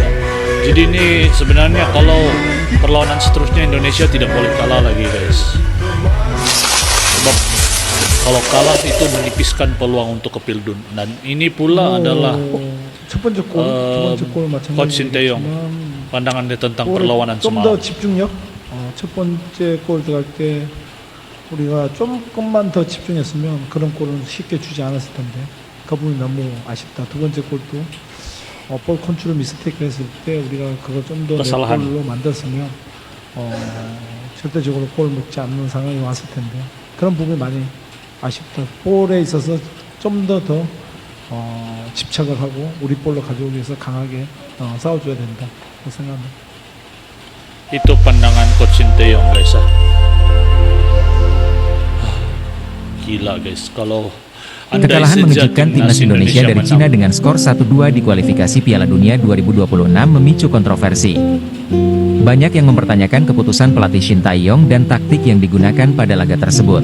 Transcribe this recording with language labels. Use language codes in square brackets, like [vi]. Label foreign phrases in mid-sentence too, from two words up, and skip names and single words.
[id] Jadi ini sebenarnya kalau perlawanan seterusnya Indonesia tidak boleh kalah lagi, guys. Sebab kalau kalah itu menipiskan peluang untuk ke Pildun. Dan ini pula adalah Coach Sinteyong pandangan dia tentang perlawanan [ko] 좀 [id] semalam. [ko] 더 집중력. 첫 번째 골 들어갈 때 우리가 조금만 더 집중했으면 그런 골은 쉽게 주지 않았을 텐데 그 부분이 너무 아쉽다. 두 번째 골도 [en] ball control mistake [ko] 했을 때 우리가 그걸 좀 더 내 [id] kesalahan. [ko] 골로 만들었으면 절대적으로 골 먹지 않는 상황이 왔을 텐데 그런 부분이 많이 아쉽다. 볼에 있어서 좀 더 집착을 하고 우리 볼로 가져오기 위해서 강하게 싸워줘야 된다. 그렇게 생각합니다. [id] Itu pandangan Coach Sinteyong guys. Gila guys, kalau andai Kekalahan saja mengejutkan timnas Indonesia dari Cina menang, dengan skor 1-2 di kualifikasi Piala Dunia 2026 memicu kontroversi. Banyak yang mempertanyakan keputusan pelatih Shin Tae-yong dan taktik yang digunakan pada laga tersebut.